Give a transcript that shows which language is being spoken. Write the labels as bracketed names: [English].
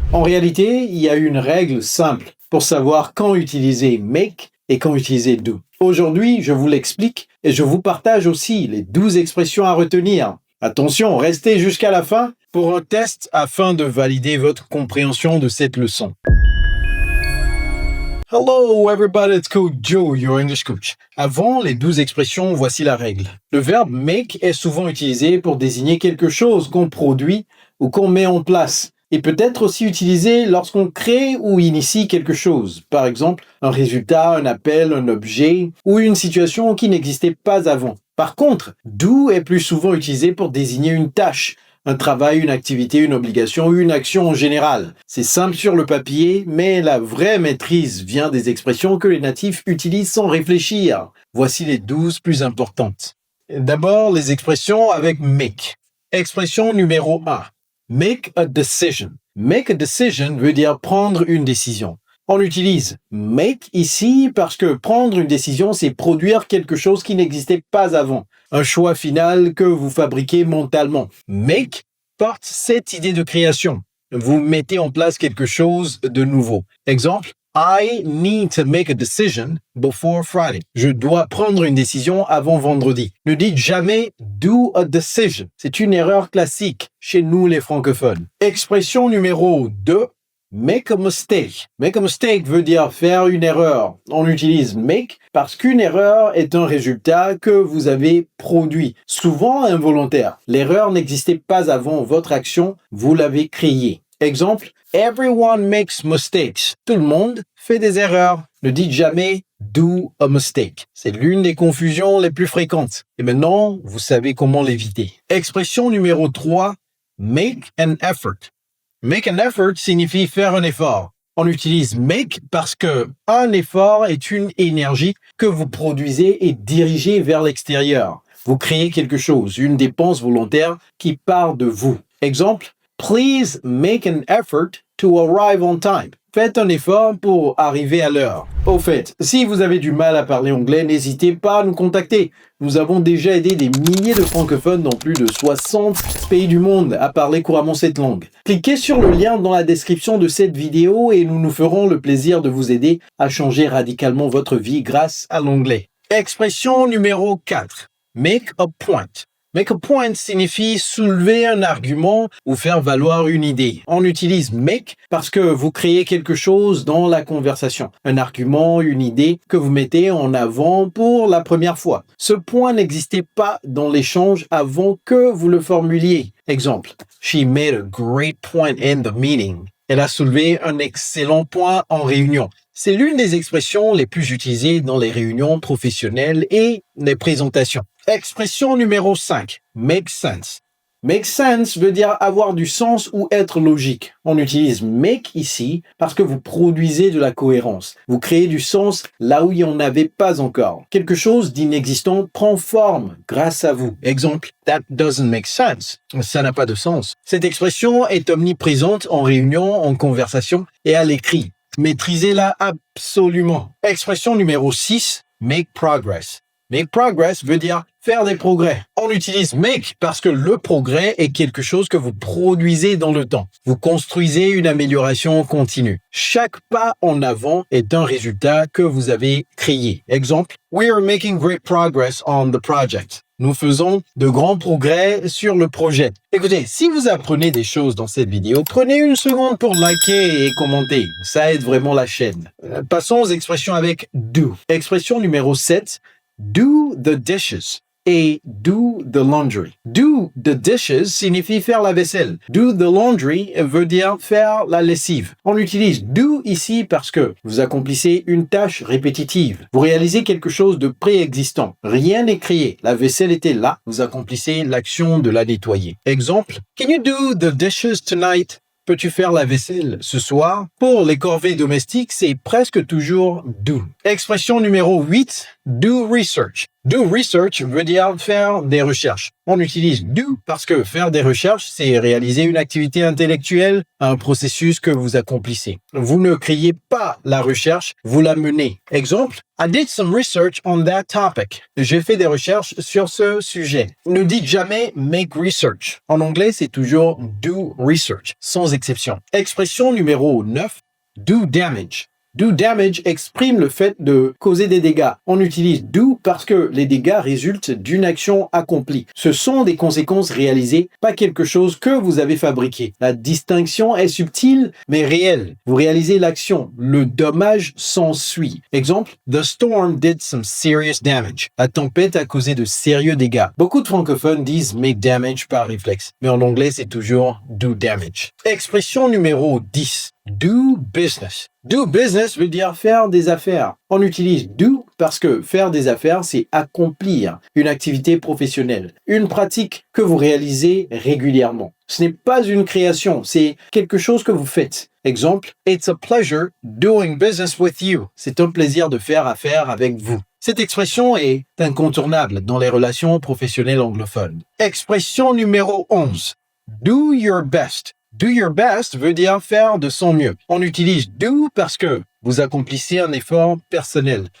[French] En réalité, il y a une règle simple pour savoir quand utiliser make et quand utiliser do. Aujourd'hui, je vous l'explique et je vous partage aussi les 12 expressions à retenir. Attention, restez jusqu'à la fin pour un test afin de valider votre compréhension de cette leçon. [English] Hello everybody, it's Coach Joe, your English coach. [French] Avant les 12 expressions, voici la règle. Le verbe make est souvent utilisé pour désigner quelque chose qu'on produit ou qu'on met en place. Il peut être aussi utilisé lorsqu'on crée ou initie quelque chose. Par exemple, un résultat, un appel, un objet ou une situation qui n'existait pas avant. Par contre, do est plus souvent utilisé pour désigner une tâche, un travail, une activité, une obligation ou une action en général. C'est simple sur le papier, mais la vraie maîtrise vient des expressions que les natifs utilisent sans réfléchir. Voici les 12 plus importantes. D'abord, les expressions avec make. Expression numéro 1. [English] Make a decision. Make a decision [French] veut dire prendre une décision. On utilise make ici parce que prendre une décision, c'est produire quelque chose qui n'existait pas avant. Un choix final que vous fabriquez mentalement. Make porte cette idée de création. Vous mettez en place quelque chose de nouveau. [English] Exemple, I need to make a decision before Friday. [French] Je dois prendre une décision avant vendredi. Ne dites jamais [English] do a decision. [French] C'est une erreur classique chez nous les francophones. Expression numéro 2. [English] Make a mistake. Make a mistake [French] veut dire faire une erreur. On utilise make parce qu'une erreur est un résultat que vous avez produit, souvent involontaire. L'erreur n'existait pas avant votre action, vous l'avez créée. [English] Exemple, everyone makes mistakes. [French] Tout le monde fait des erreurs. Ne dites jamais [English] do a mistake. [French] C'est l'une des confusions les plus fréquentes. Et maintenant, vous savez comment l'éviter. Expression numéro 3, [English] make an effort. Make an effort [French] signifie faire un effort. On utilise make parce que un effort est une énergie que vous produisez et dirigez vers l'extérieur. Vous créez quelque chose, une dépense volontaire qui part de vous. [English] Exemple, please make an effort to arrive on time. [French] Faites un effort pour arriver à l'heure. Au fait, si vous avez du mal à parler anglais, n'hésitez pas à nous contacter. Nous avons déjà aidé des milliers de francophones dans plus de 60 pays du monde à parler couramment cette langue. Cliquez sur le lien dans la description de cette vidéo et nous nous ferons le plaisir de vous aider à changer radicalement votre vie grâce à l'anglais. Expression numéro 4. [English] Make a point. Make a point [French] signifie soulever un argument ou faire valoir une idée. On utilise make parce que vous créez quelque chose dans la conversation. Un argument, une idée que vous mettez en avant pour la première fois. Ce point n'existait pas dans l'échange avant que vous le formuliez. [English] Exemple, she made a great point in the meeting. [French] Elle a soulevé un excellent point en réunion. C'est l'une des expressions les plus utilisées dans les réunions professionnelles et les présentations. Expression numéro 5. [English] Make sense. Make sense [French] veut dire avoir du sens ou être logique. On utilise make ici parce que vous produisez de la cohérence. Vous créez du sens là où il n'y en avait pas encore. Quelque chose d'inexistant prend forme grâce à vous. [English] Exemple, that doesn't make sense. [French] Ça n'a pas de sens. Cette expression est omniprésente en réunion, en conversation et à l'écrit. Maîtrisez-la absolument. Expression numéro 6, [English] make progress. Make progress [French] veut dire faire des progrès. On utilise make parce que le progrès est quelque chose que vous produisez dans le temps. Vous construisez une amélioration continue. Chaque pas en avant est un résultat que vous avez créé. [English] Exemple, we are making great progress on the project. [French] Nous faisons de grands progrès sur le projet. Écoutez, si vous apprenez des choses dans cette vidéo, prenez une seconde pour liker et commenter. Ça aide vraiment la chaîne. Passons aux expressions avec do. Expression numéro 7, [English] do the dishes. et do the laundry. Do the dishes [French] signifie faire la vaisselle. [English] Do the laundry [French] veut dire faire la lessive. On utilise do ici parce que vous accomplissez une tâche répétitive. Vous réalisez quelque chose de préexistant. Rien n'est créé. La vaisselle était là. Vous accomplissez l'action de la nettoyer. [English] Exemple, can you do the dishes tonight? [French] Peux-tu faire la vaisselle ce soir? Pour les corvées domestiques, c'est presque toujours do. Expression numéro 8, [English] do research. Do research [French] veut dire faire des recherches. On utilise do parce que faire des recherches, c'est réaliser une activité intellectuelle, un processus que vous accomplissez. Vous ne créez pas la recherche, vous la menez. [English] Exemple, I did some research on that topic. [French] J'ai fait des recherches sur ce sujet. Ne dites jamais [English] make research. [French] En anglais, c'est toujours [English] do research, [French] sans exception. Expression numéro 9, [English] do damage. Do damage [French] exprime le fait de causer des dégâts. On utilise do parce que les dégâts résultent d'une action accomplie. Ce sont des conséquences réalisées, pas quelque chose que vous avez fabriqué. La distinction est subtile, mais réelle. Vous réalisez l'action. Le dommage s'ensuit. [English] Exemple, the storm did some serious damage. [French] La tempête a causé de sérieux dégâts. Beaucoup de francophones disent [English] make damage [French] par réflexe, mais en anglais, c'est toujours [English] do damage. [French] Expression numéro 10. [English] Do business. Do business [French] veut dire faire des affaires. On utilise do parce que faire des affaires, c'est accomplir une activité professionnelle, une pratique que vous réalisez régulièrement. Ce n'est pas une création, c'est quelque chose que vous faites. [English] Exemple, it's a pleasure doing business with you. [French] C'est un plaisir de faire affaire avec vous. Cette expression est incontournable dans les relations professionnelles anglophones. Expression numéro 11. [English] Do your best. Do your best [French] veut dire faire de son mieux. On utilise do parce que vous accomplissez un effort personnel.